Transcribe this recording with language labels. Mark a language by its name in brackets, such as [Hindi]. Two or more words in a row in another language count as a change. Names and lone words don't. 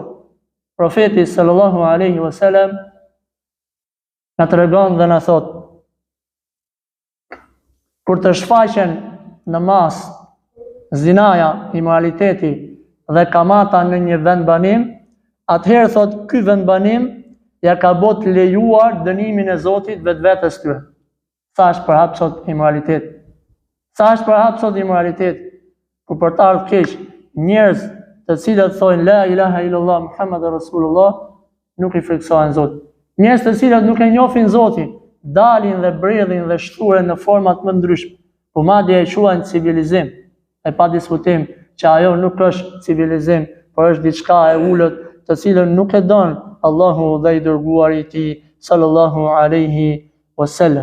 [Albanian] Profeti [Arabic] صلى الله عليه وسلم [Albanian] na tregon dhe na thot, kur të shfaqen në mas zinaja, imoraliteti dhe kamata në një vend banim, atëherë thot, ky vend banim ja ka bot lejuar dënimin e Zotit vetvetes tyre. Sa është për hap sot imoralitet? Sa është për hap sot imoralitet? Ku për të ardhur keq, njerëz të cilët thonë [Arabic] لا إله إلا الله محمد رسول الله, [Albanian] nuk i friksohen Zotit. Njerëz të cilët nuk e njohin Zotin, dalin dhe bredhin dhe shturen në format më ndryshme, po madje e quajnë civilizim. E pa diskutim që ajo nuk është civilizim, por është diçka e ulët, të cilën nuk e don Allahu dhe i dërguari i tij [Arabic] صلى الله عليه وسلم.